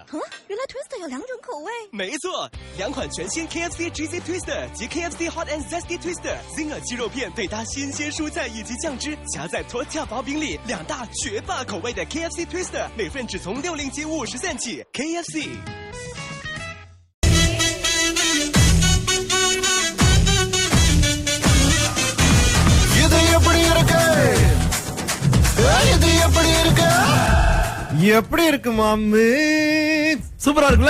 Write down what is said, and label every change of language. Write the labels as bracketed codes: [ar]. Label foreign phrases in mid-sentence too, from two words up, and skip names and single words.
[zh] 原来 Twister 有2种口味。没错，2款全新 KFC Cheesy Twister 及 KFC Hot and Zesty Twister。Zinger 鸡肉片配搭新鲜蔬菜以及酱汁，夹在托跳薄饼里，2大绝霸口味的 KFC Twister， 每份只从60.50 起。KFC。 [ta] எப்படி இருக்கு மாமு? சூப்பரா இருக்குல்ல?